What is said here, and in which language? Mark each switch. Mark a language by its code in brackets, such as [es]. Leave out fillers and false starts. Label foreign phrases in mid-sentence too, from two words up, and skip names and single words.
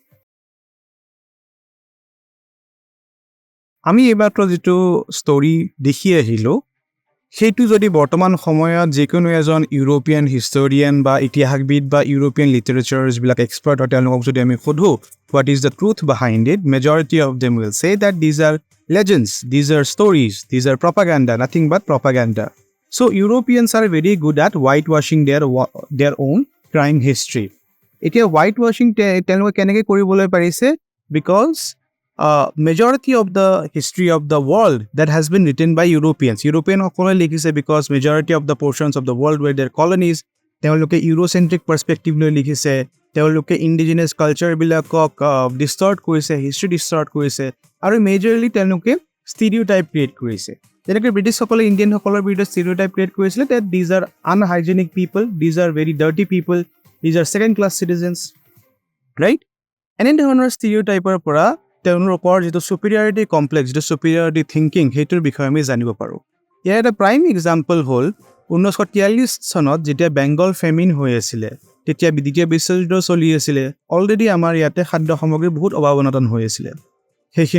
[as] আমি এইমাত্ৰ যিটো ষ্টৰি দেখি আহিলোঁ, সেইটো যদি বৰ্তমান সময়ত যিকোনো এজন [en] European historian [as] বা ইতিহাসবিদ বা [en] European literature [as] যিবিলাক এক্সপাৰ্ট হয়, তেওঁলোকক যদি আমি সোধোঁ [en] what is the truth behind it, majority of them will say that these are legends, these are stories, these are propaganda, nothing but propaganda. so Europeans are very good at white washing their own crime history. [as] এতিয়া হোৱাইট ৱাশ্বিং তেওঁলোকে কেনেকৈ কৰিবলৈ পাৰিছে, [en] বিকজ majority of the history of the world that has been written by Europeans. [as] ইউৰোপিয়ানসকলে লিখিছে [en] because majority of the portions of the world were their colonies. [as] তেওঁলোকে [en] Eurocentric perspective [as] লৈ লিখিছে, তেওঁলোকে ইণ্ডিজিনাছ কালচাৰবিলাকক ডিষ্টৰ্ট কৰিছে, হিষ্ট্ৰী ডিষ্টৰ্ট কৰিছে, আৰু মেজৰলি তেওঁলোকে [en] stereotype create [as] কৰিছে। যেনেকৈ ব্ৰিটিছসকলে ইণ্ডিয়ানসকলৰ বিৰুদ্ধে [en] stereotype create [as] কৰিছিলে, [en] that these are unhygienic people, these are very dirty people, these are second class citizens, right? [as] এনেধৰণৰ ষ্টিৰিঅ'টাইপৰ পৰা তেওঁলোকৰ যিটো [en] superiority complex, [as] যিটো [en] superiority thinking, [as] সেইটোৰ বিষয়ে আমি জানিব পাৰোঁ। ইয়াৰ এটা [en] prime example [as] হ'ল 1943 চনত যেতিয়া বেংগল ফেমিন হৈ আছিলে, তেতিয়া দ্বিতীয় বিশ্বযুদ্ধ চলি আছিলে, অলৰেডি আমাৰ ইয়াতে খাদ্য সামগ্ৰীৰ বহুত অভাৱ অনাটন হৈ আছিলে।